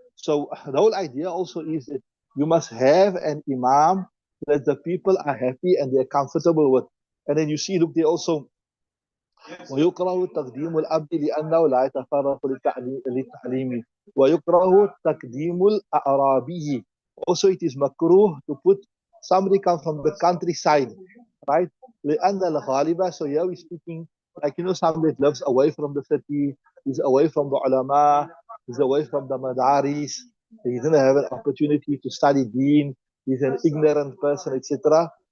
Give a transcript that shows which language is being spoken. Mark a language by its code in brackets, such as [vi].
[en] So the whole idea also is that you must have an imam that the people are happy and they're comfortable with. And then you see, look, they also [ar] ويكره تقديم العبد لأنه لا يتفرغ للتعليم ويكره تقديم الأعرابي. [en] Also it is makruh to put somebody come from the countryside, right? [ar] لأن الغالبة, [en] so here we're speaking like, somebody that lives away from the city, he's away from the ulama, he's away from the madaris, he didn't have an opportunity to study deen, he's an ignorant person, etc.